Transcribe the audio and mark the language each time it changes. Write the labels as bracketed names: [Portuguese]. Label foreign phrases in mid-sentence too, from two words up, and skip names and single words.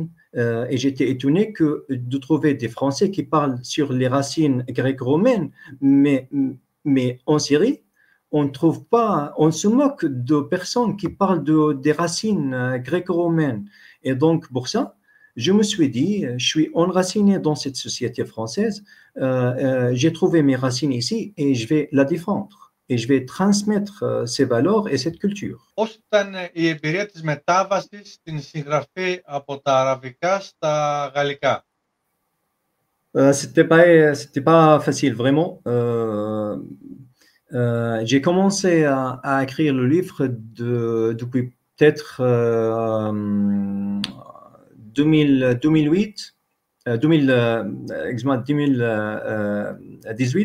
[French] Et j'étais étonné de trouver des Français qui parlent sur les racines gréco-romaines, mais en Syrie, on trouve pas, on se moque de personnes qui parlent des racines gréco-romaines. Et donc, pour ça, je me suis dit, je suis enraciné dans cette société française, j'ai trouvé mes racines ici et je vais la défendre. Et je vais transmettre ces valeurs et cette culture. [Greek] Πώς ήταν η εμπειρία της μετάβασης στην συγγραφή από τα αραβικά στα γαλλικά? [French] C'était pas facile, vraiment. J'ai commencé à écrire le livre depuis peut-être 2008, 2018.